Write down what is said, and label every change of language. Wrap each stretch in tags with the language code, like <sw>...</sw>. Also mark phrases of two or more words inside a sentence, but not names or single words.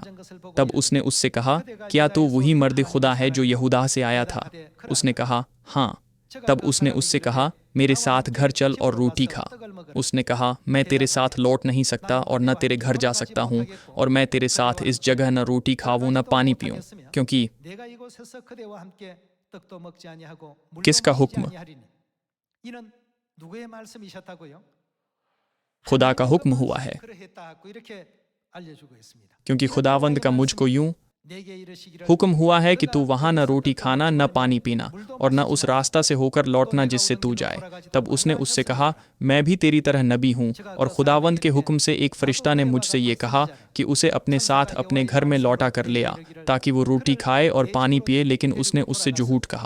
<hi>तब उसने उससे कहा क्या तू वही मर्द खुदा है जो यहूदा से आया था? उसने कहा हाँ। तब उसने उससे कहा मेरे साथ घर चल और रोटी खा। उसने कहा मैं तेरे साथ लौट नहीं सकता और न तेरे घर जा सकता हूँ, और मैं तेरे साथ इस जगह न रोटी खाऊं न पानी पीऊं, क्योंकि</hi> <ko>내가 이곳에서 그대와 함께 떡도 먹지 아니하고</ko> <hi>किसका</hi> <ko>물도</ko> <hi>हुक्म?</hi> <ko>마시지 아니하리니. 이는 누구의 말씀이셨다고요?</ko> <hi>खुदा का हुक्म हुआ है,</hi> <ko>그러했다고 이렇게 알려주고 있습니다.</ko> <hi>क्योंकि खुदावंद का मुझको यूं</hi> <ko>내게 이르시기를</ko> <hi>हुक्म हुआ है कि तू वहां न रोटी खाना न पानी पीना और न उस रास्ता से होकर लौटना जिससे तू जाए। तब उसने उससे कहा मैं भी तेरी तरह नबी हूँ, और खुदावंद के हुक्म से एक फरिश्ता ने मुझसे ये कहा कि उसे अपने साथ अपने घर में लौटा कर ले आ, ताकि वो रोटी खाए और पानी पिए, लेकिन उसने उससे झूठ कहा।</hi>